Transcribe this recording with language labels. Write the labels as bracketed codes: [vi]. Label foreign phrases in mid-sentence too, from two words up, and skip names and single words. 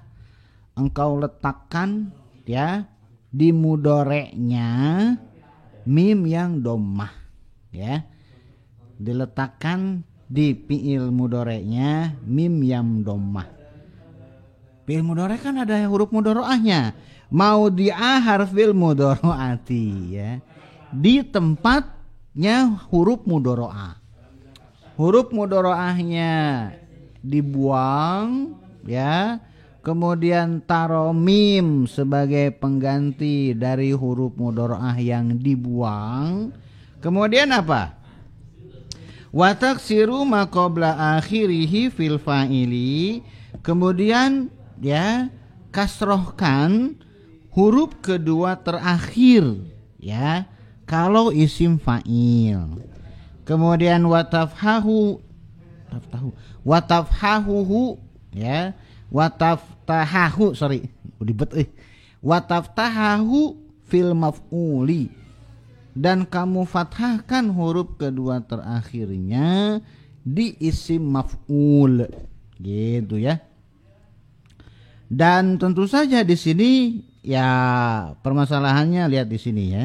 [id] Engkau letakkan ya di mudhoreknya mim yang dhammah, ya. Diletakkan di fi'il mudhoreknya mim yang dhammah. [ar] فعل مضارع [id] kan ada huruf mudhoroahnya. [ar] موضع حرف المضارعة, ya. [id] Di tempatnya huruf mudhoroah. Huruf mudhoroahnya dibuang, ya. Kemudian taruh mim sebagai pengganti dari huruf mudhoroah yang dibuang. Kemudian apa? [ar] وتكسر ما قبل آخره في الفاعل. [id] Kemudian ya kasrohkan huruf kedua terakhir, ya, kalau [ar] اسم فاعل. Kemudian watafhahu ya, وتفتحه وتفتحه في المفعول, [id] dan kamu fathahkan huruf kedua terakhirnya di [ar] اسم مفعول, [id] gitu ya. Dan tentu saja di sini ya permasalahannya, lihat di sini ya.